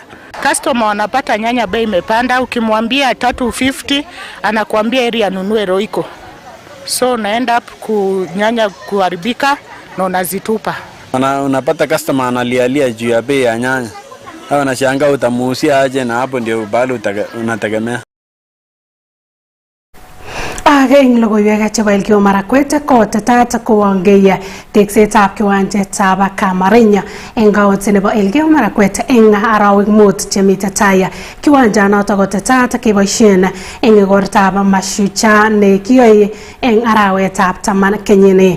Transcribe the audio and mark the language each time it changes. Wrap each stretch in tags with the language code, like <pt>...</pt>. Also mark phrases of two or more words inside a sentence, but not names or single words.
<sw>Customer wanapata nyanya bei imepanda, ukimwambia 350 anakuambia eri anunue Royco. So naenda nyanya kuharibika na unazitupa. Unapata customer analialia juu ya bei ya nyanya. Hao anashangaa utamuusia aje na hapo ndio bado unategemea.</sw> <kln>Eng logoiwek chebo Elgeyo Marakwet kotetat kowongei teksetab kiwanjetab Kamarinya eng county nebo Elgeyo Marakwet eng arawek mut chemite tai. Kiwanjanoto kotetat keboisien eng igortab Mashujaa ne kiyoe eng arawetab 10 kenyini.</kln>